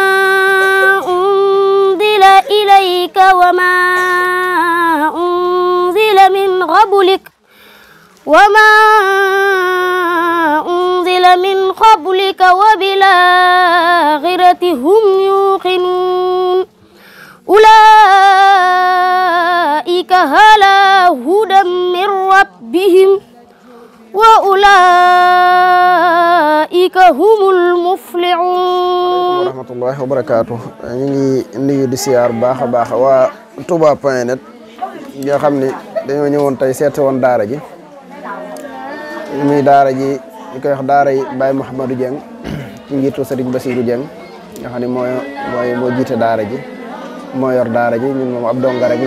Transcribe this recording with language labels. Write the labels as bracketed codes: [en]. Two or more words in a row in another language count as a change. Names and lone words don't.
[ar] أنزل إليك وما أنزل من قبلك وبالآخرة هم يوقنون أولئك على هدى من ربهم وأولئك هم المفلحون. ورحمة الله وبركاته. [wo] ñu ngi di siyaar baax a baax waa Touba point net nga xam ne dañoo ñëwoon tey seet woon daara ji muy daara ji ñu koy wax daara yi Baye Mouhamadou Dieng ci njiitu Serigne Bassirou Dieng nga xam ne moo jiite daara ji moo yor daara ji ñun moom ab donga rek